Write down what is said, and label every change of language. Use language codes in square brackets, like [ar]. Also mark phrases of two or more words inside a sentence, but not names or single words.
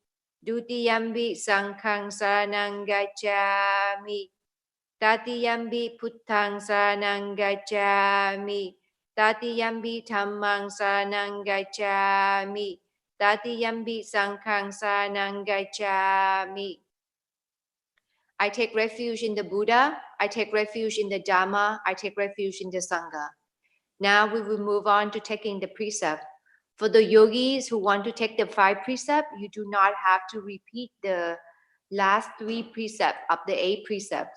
[pi] Dutiyampi Sanghang Saranang Gacchami. Tatiyampi Buddhang Saranang Gacchami. Tatiyampi Dhammang Saranang Gacchami. Tatiyampi Sanghang Saranang Gacchami. [en] I take refuge in the Buddha. I take refuge in the Dhamma. I take refuge in the Sangha. Now we will move on to taking the precept. For the yogis who want to take the 5 precepts, you do not have to repeat the last 3 precepts of the 8 precepts.